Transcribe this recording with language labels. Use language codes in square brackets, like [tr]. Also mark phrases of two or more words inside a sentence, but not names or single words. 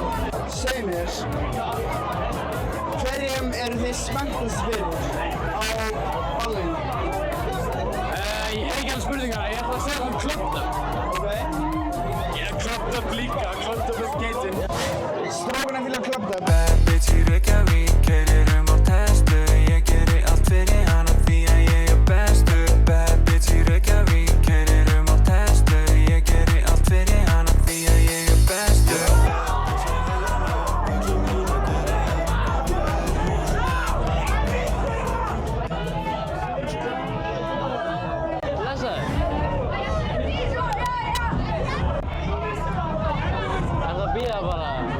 [is] Segð mér, hverjum eru þið spenntastir fyrir á báðir? Ég hef ekki alveg spurningar, ég ætla að segja Clubbed Up. Ég er Clubbed Up líka, Clubbed Up geitinn. Strákarnir vilja Clubbed Up. [en] Bad bitch [is] í Reykjavík, keyrir á Tesla. Ég geri allt fyrir hana því að ég er bestur. [en] Bad bitch [is] í Reykjavík, keyrir á Tesla. Ég geri allt fyrir hana því að ég er bestur. Bíða bara.